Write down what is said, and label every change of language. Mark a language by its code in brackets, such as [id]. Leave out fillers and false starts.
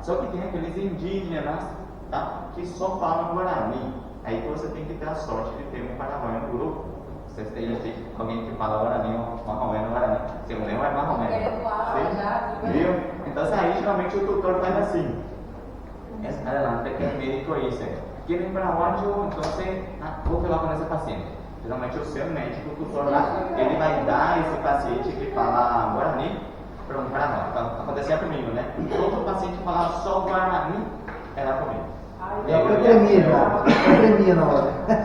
[pt] Só que tem aqueles indígenas, tá, que só falam guarani. Aí você tem que ter a sorte de ter um paraguaio no grupo. Vocês têm alguém que fala guarani ou marromeno guarani. Se não é marromeno. Viu? Então aí geralmente o tutor faz assim. [es] Adelante, que el médico dice, ¿quieren paraguayo? [pt] Entonces, vou falar com esse paciente. Geralmente o seu médico, o tutor lá, ele vai dar esse paciente que fala guarani para um paraguaio. Então, acontecia comigo, né? Todo paciente que falava só guarani era comigo. Eu tremia na hora.